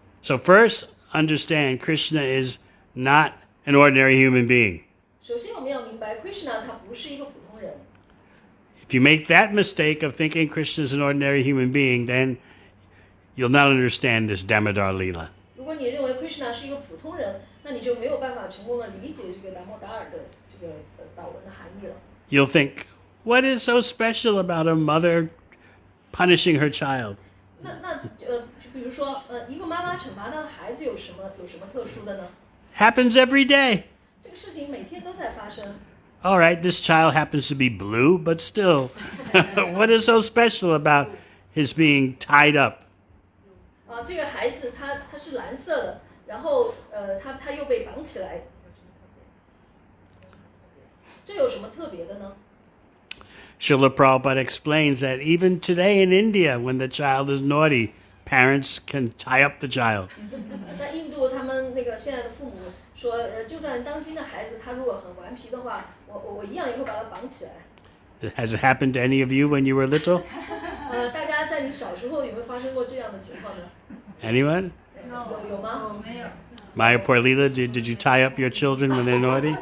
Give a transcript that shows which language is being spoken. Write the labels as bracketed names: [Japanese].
[English] So first, understand Krishna is not an ordinary human being. [Chinese] 首先，我们要明白 Krishna 他不是一个普通人。 [English] If you make that mistake of thinking Krishna is an ordinary human being, then you'll not understand this Damodara Lila. [Chinese] 如果你认为 Krishna 是一个普通人，那你就没有办法成功的理解这个达摩达尔的这个祷文的含义了。 [English] You'll think, what is so special about a mother punishing her child? [Chinese] 就比如说，一个妈妈惩罚她的孩子有什么特殊的呢？ [English] Happens every day. [Chinese] 这个事情每天都在发生。 [English] All right, this child happens to be blue, but still, what is so special about his being tied up? [Chinese] 这个孩子他是蓝色的，然后他又被绑起来，这有什么特别的呢？ [English] Srila Prabhupada explains that even today in India, when the child is naughty, parents can tie up the child. [Chinese] 在印度，他们那个现在的父母说，就算当今的孩子他如果很顽皮的话，我一样也会把他绑起来。 [English] Has it happened to any of you when you were little? [Chinese] 大家在你小时候有没有发生过这样的情况呢？ [English] Anyone? [Chinese] 有吗？没有。 [English] Maya poor Lila, did you tie up your children when they're naughty?